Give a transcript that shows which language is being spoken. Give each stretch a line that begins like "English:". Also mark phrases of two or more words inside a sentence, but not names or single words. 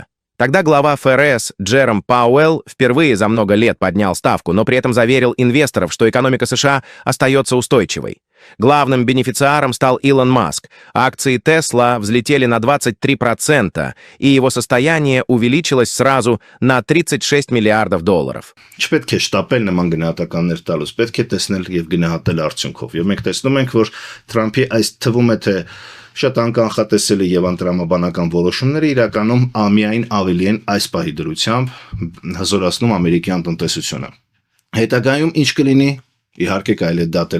Russian: Тогда глава ФРС Джером Пауэлл впервые за много лет поднял ставку, но при этом заверил инвесторов, что экономика США остается устойчивой. Главным бенефициаром стал Илон Маск. Акции Tesla взлетели на 23%, и его состояние увеличилось сразу на 36 миллиардов долларов.
Armenian: Չպետք է շտապել նման գնահատականներ տալուց, պետք է տեսնել եւ գնահատել արդյունքով։ Եվ մենք տեսնում ենք, որ Թրամփի այս թվում է թե շատ անկանխատեսելի եւ անտրամաբանական որոշումները իրականում ամիայն ավելի են այս պահի դրությամբ հզորացնում ամերիկյան տնտեսությունը։ Հետագայում ինչ կլինի, իհարկե կարելի է դատել